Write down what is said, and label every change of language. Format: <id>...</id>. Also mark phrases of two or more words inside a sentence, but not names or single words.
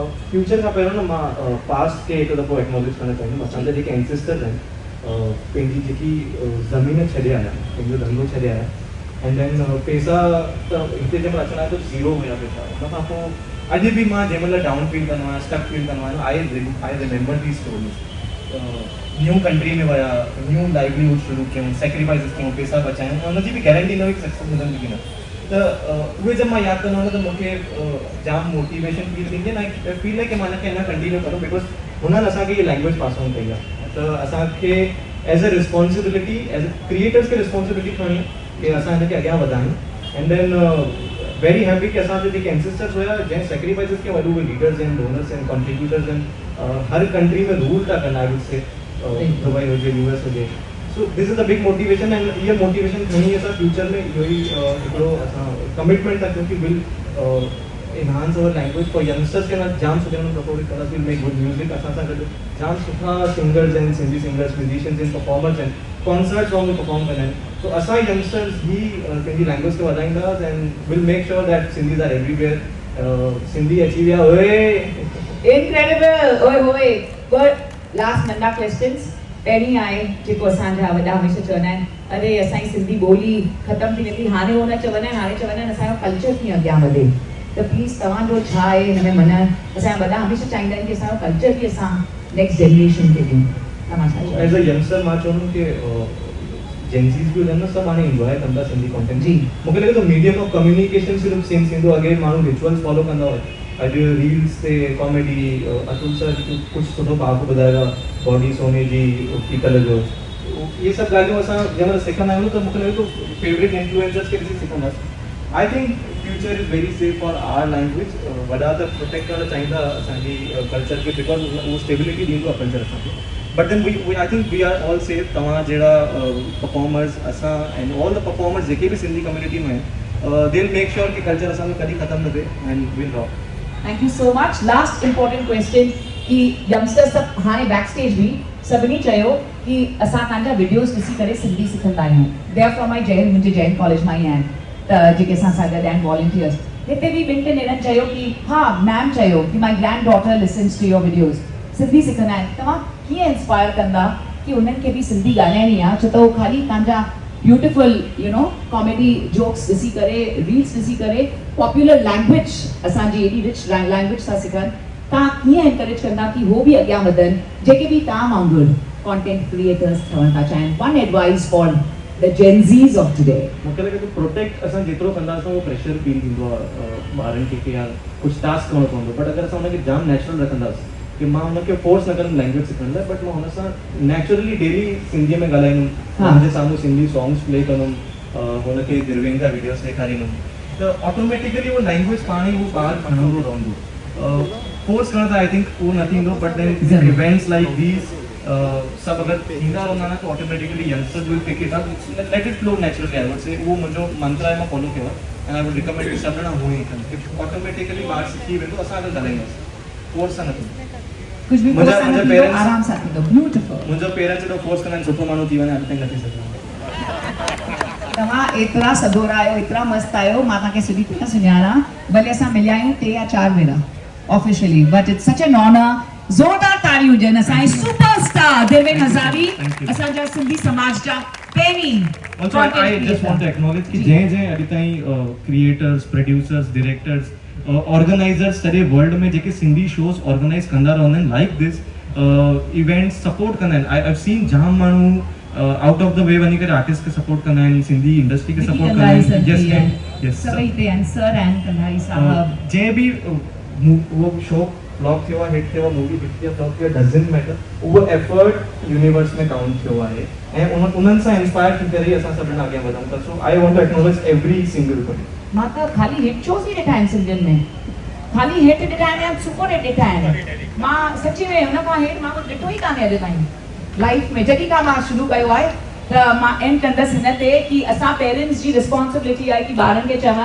<sd>फ्यूचर खां पहिरियों न मां पास्ट खे हिकु दफ़ो एक्नॉलेज करणु चाहींदुमि। असांजा जेके एंसेस्टर्स आहिनि पंहिंजी जेकी ज़मीन छॾे आया, पंहिंजो धंधो छॾे आया,</sd> <en>and then</en> <sd>पैसा त हिते जंहिं महिल अचणा त ज़ीरो हुया पैसा। हुन खां पोइ अॼु बि मां जंहिं महिल</sd> <en>down feel</en> <sd>कंदो आहियां,</sd> <en>stuck feel</en> <sd>कंदो आहियां,</sd> <en>I remember the stories. new country</en> <sd>में विया,</sd> <en>new livelihood</en> <sd>शुरू कयूं, सेक्रीफाइसिस कयूं, पैसा बचायूं, हुनजी बि गारंटी न हुई कि सक्सेस मिलंदी की न। त उहे जब मां यादि कंदो आहियां त मूंखे जाम मोटिवेशन फील थींदी आहे, ऐं फील आहे कि मां हिनखे अञा कंटिन्यू करूं, बिकॉज हुननि असांखे इहा लैंग्वेज</sd> <en>pass on</en> <sd>कई आहे। त असांखे</sd> <en>as a responsibility, as a creators</en> <sd>खे रिस्पॉन्सिबिलिटी खणणी कि असां हिनखे अॻियां वधायूं।</sd> <en>and then very happy</en> <sd>कि असांजा जेके एंसेस्टर्स हुया जंहिं सेक्रीफाइसिस के वॾो उहे लीडर्स आहिनि, डोनर्स आहिनि, कॉन्ट्रीब्यूटर्स आहिनि, हर कंट्री में रूल था कनि,</sd> <en>I would say</en> <sd>दुबई हुजे, यूएस हुजे।</sd> <en>so this is a big motivation,</en> <sd>एंड इहा मोटिवेशन खणी असां फ्यूचर में इहो ई हिकिड़ो असां कमिटमेंट था कयूं कि</sd> <en>will enhance our language for youngsters</en> <sd>के ना जाम सुठे नमूने परफॉर्म करा,</sd> <en>will make good music.</en> <sd>असां सां गॾु जाम सुठा सिंगर्स आहिनि, सिंधी सिंगर्स, म्यूजिशियंस आहिनि, परफॉर्मर्स आहिनि, कॉन्सर्ट्स में परफॉर्म कंदा आहिनि। सो असां यंगस्टर्स ही पंहिंजी लैंग्वेज खे वधाईंदासीं</sd> <en>and will make sure that Sindhis are everywhere.</en> <sd>सिंधी अची विया, ओए इनक्रेडिबल, ओए होए।</sd> <en>but last</en> <sd>नंढा क्वेश्चंस। पहिरीं आहे जेको असांजा वॾा हमेशह चवंदा आहिनि, अरे असांजी सिंधी ॿोली ख़तमु थी वेंदी, हाणे हो न चवंदा आहिनि, हाणे चवंदा आहिनि असांजो कल्चर कीअं अॻियां वधे। त प्लीज़ तव्हांजो छा आहे हिन में मन? असांजा वॾा हमेशह चाहींदा आहिनि कि असांजो कल्चर बि असां</sd> <en>next generation</en> <sd>खे ॾियूं। तव्हां छा चओ?</sd> <en>as a youngster</en> <sd>मां चवंदुमि कि जेंसीज़ बि हुजनि न, सभु हाणे इंजॉय कंदा था सिंधी कॉन्टेंट। जी, मूंखे लॻे थो</sd> <en>medium of communication</en> <sd>सिर्फ़ु सेम थींदो। अॻे माण्हू रिचुअल्स फॉलो कंदा हुआ, अॼु रील्स ते कॉमेडी, अतुल सर कुझु सुठो भाग ॿुधायो आहे, बॉडी सोने जी, पीतल जो, इहे सभु ॻाल्हियूं असां जंहिं महिल सिखंदा आहियूं त मूंखे लॻे थो</sd> <en>favourite influencers</en> <sd>खे ॾिसी सिखंदासीं।</sd> <en>I think future is very safe for our language.</en> <sd>वॾा त प्रोटेक्ट करणु चाहींदा असांजी कल्चर खे, बिकॉज उहो स्टेबिलिटी ॾींदो आहे कल्चर असांखे।</sd> <en>But then I think we are all safe.</en> <sd>तव्हां जहिड़ा performers असां</sd> <en>and all the performers</en> <sd>जेके भी सिंधी community में</sd> <en>they'll make sure</en> <sd>कि culture असां में कॾहिं ख़त्म न थिए</sd> <en>and we'll rock. Thank you so much. Last important question</en> <sd>कि youngsters सब हाणे backstage भी सभिनी चयो कि असां तव्हांजा वीडियोस ॾिसी करे सिंधी सिखंदा आहियूं.</sd> <en>They are from my</en> <sd>जैन मुंहिंजे जैन कॉलेज मां ई आहिनि त जेके असां सां गॾु आहिनि वॉलंटियर्स. हिते बि ॿिनि टिनि ॼणनि चयो कि हा मैम चयो कि</sd> <en>my grand daughter listens to your videos.</en> <sd>सिंधी सिखंदा आहिनि. तव्हां कीअं इंस्पायर कंदा कि उन्हनि खे बि सिंधी ॻाल्हाइणी आहे छो त उहो ख़ाली तव्हांजा</sd> <en>beautiful comedy jokes</en> <sd>ॾिसी करे रील्स ॾिसी करे</sd> <en>popular language</en> <sd>असांजी एॾी रिच लैंग्वेज सां सिखनि. तव्हां कीअं एनकरेज कंदा कि उहो बि अॻियां वधनि जेके बि तव्हां वांगुरु</sd> <en>content creators</en> <sd>ठहणु था चाहिनि.</sd> <en>one advice for the Gen Zs of today.</en> <sd>मूंखे लॻे थो प्रोटेक्ट असां जेतिरो कंदासीं उहो प्रेशर फील थींदो आहे ॿारनि खे कि यार कुझु टास्क करणो पवंदो. बट अगरि असां हुनखे जाम नेचुरल रखंदासीं कि मां हुनखे फोर्स न कंदुमि लैंग्वेज सिखण लाइ बट मां हुन सां</sd> <en>naturally daily</en> <sd>सिंधीअ में ॻाल्हाईंदुमि. हुनजे साम्हूं सिंधी</sd> <en>songs play</en> <sd>कंदुमि हुनखे दिलवेन जा वीडियोस ॾेखारींदुमि त ऑटोमेटिकली उहो लैंग्वेज पाण ई उहो ॿारु खणंदो रहंदो. फोर्स करण त</sd> <en>I think</en> <sd>उहो न थींदो</sd> <en>but then events like these</en> <sd>सभु अगरि थींदा रहंदा न त</sd> <en>automatically youngsters will pick it up let it flow naturally. I would say</en> <sd>उहो मुंहिंजो मंत्र आहे मां फॉलो कयो आहे</sd> <en>and I would recommend</en> <sd>कि सभु ॼणा हूअं ई कनि. ऑटोमेटिकली ॿारु सिखी वेंदो. असां अगरि ॻाल्हाईंदासीं फोर्स सां न थींदो.</sd> <hi>कुछ भी</hi> <sd>मुंहिंजा पेरेंट्स आराम सां थींदो. ब्यूटीफुल. मुंहिंजो पेरेंट्स एॾो फोर्स कंदा आहिनि सुठो माण्हू थी वञे अॻिते न थी सघंदो. तव्हां एतिरा सदोरा आहियो एतिरा मस्तु आहियो मां तव्हांखे सुठी तरह सुञाणा. भले असां मिलिया आहियूं 3 या 4 भेरा</sd> <en>officially but it's such an honour.</en> <sd>ज़ोरदार ताड़ियूं हुजनि असांजे सुपरस्टार दिलवेन हज़ारी असांजा सिंधी समाज जा पहिरीं.</sd> <en>Also, I just want to acknowledge</en> <sd>कि जंहिं अॼु ताईं</sd> <en>creators producers directors organisers</en> <sd>सॼे वर्ल्ड में जेके सिंधी शोज़ ऑर्गेनाइज कंदा रहंदा आहिनि</sd> <en>like this events</en> <sd>सपोर्ट कंदा आहिनि.</sd> <en>I have seen</en> <sd>जाम माण्हू</sd> <en>out of the way</en> <sd>वञी करे आर्टिस्ट खे सपोर्ट कंदा आहिनि सिंधी इंडस्ट्री खे सपोर्ट कंदा आहिनि. सभई ते आहिनि सर आहिनि कंधारी साहब. जंहिं बि उहो</sd> <en>show flop</en> <sd>थियो आहे हिट थियो आहे</sd> <en>movie hit</en> <sd>थी आहे फ्लॉप थियो आहे</sd> <en>doesn't matter.</en> <sd>उहो एफर्ट यूनिवर्स में काउंट थियो आहे ऐं उन्हनि सां इंस्पायर थी करे असां सभिनी अॻियां वधूं था.</sd> <en>so I want to acknowledge every single one.</en> <sd>मां त ख़ाली</sd> <en>hit shows</en> <sd>ई ॾिठा आहिनि सिंधियुनि में. ख़ाली हिट ॾिठा आहिनि या</sd> <en>super hit</en> <sd>ॾिठा आहिनि. मां सची में हुन खां हेठि मां कुझु ॾिठो ई कान्हे अॼु ताईं लाइफ में. जॾहिं खां मां शुरू कयो आहे त मां एंड कंदसि हिन ते कि असां पेरेंट्स जी रिस्पॉन्सिबिलिटी आहे कि ॿारनि खे चवनि.</sd>